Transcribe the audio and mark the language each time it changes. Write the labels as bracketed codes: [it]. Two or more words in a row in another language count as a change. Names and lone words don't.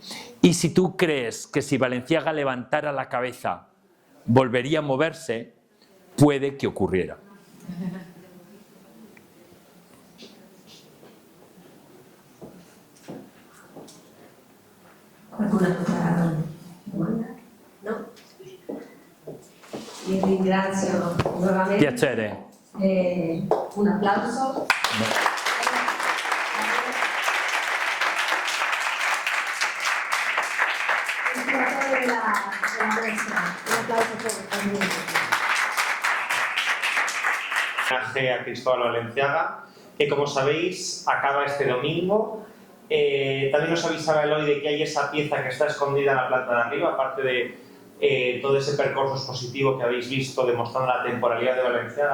[es] Y si tú crees que si Balenciaga levantara la cabeza volvería a moverse, puede que ocurriera. [it] Qualcuna otra domanda? No? Vi ringrazio nuovamente. Piacere. Un applauso. Il curatore della mostra. Un applauso por lui. [es] Homenaje a Cristóbal Balenciaga, que como sabéis acaba este domingo. También os avisaba Eloy de que hay esa pieza que está escondida en la planta de arriba, aparte de todo ese percorso expositivo que habéis visto demostrando la temporalidad de Balenciaga.